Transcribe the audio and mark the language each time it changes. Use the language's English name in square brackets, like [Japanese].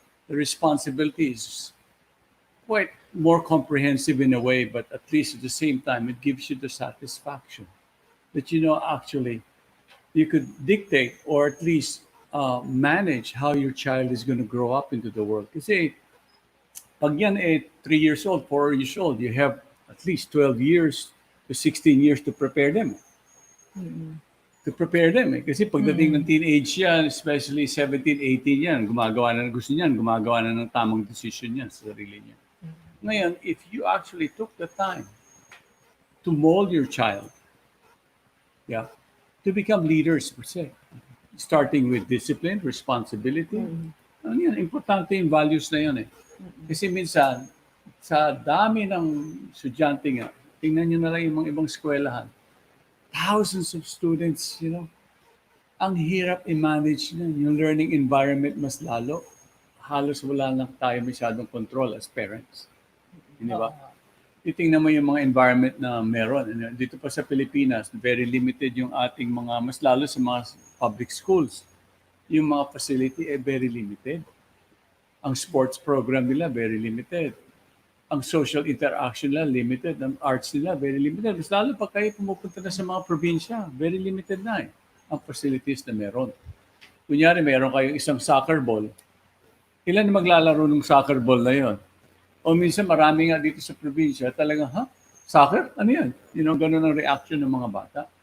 [English] The responsibility is quite more comprehensive in a way, but at least at the same time, it gives you the satisfaction that actually you could dictate or at least manage how your child is going to grow up into the world. [Filipino] Kasi pag yan [English] 3 years old, 4 years old, you have at least 12 years to 16 years to prepare them. [Filipino] Kasi pagdating ng teenage yan, especially 17, 18 yan, gumagawa na ng gusto niyan, gumagawa na ng tamang decision yan sa sarili niya. [English] Ngayon, if you actually took the time to mold your child, to become leaders per se, starting with discipline, responsibility, [Filipino] ano yan, importante yung values na yun eh. Kasi minsan, sa dami ng estudyante nga, tingnan nyo na lang yung mga ibang eskwelahan, [English] thousands of students, [Filipino] ang hirap i-manage na yung learning environment mas lalo. Halos wala lang tayo masyadong control [English] as parents. [Filipino] Hindi ba? Titingnan mo yung mga environment na meron. Dito pa sa Pilipinas, [English] very limited [Filipino] yung ating mga, mas lalo sa mga public schools. Yung mga facility [English] very limited. [Filipino] Ang sports program nila, [English] very limited. [Filipino] Ang social interaction nila, limited. Ang arts nila, [English] very limited. [Filipino] Mas lalo pag kayo pumupunta na sa mga probinsya, [English] very limited [Filipino] na ang facilities na meron. Kunyari, meron kayong isang soccer ball. Ilan maglalaro ng soccer ball na yon? O minsan marami nga dito sa probinsya, talagang, soccer? Ano yan? Ganun ang reaction ng mga bata.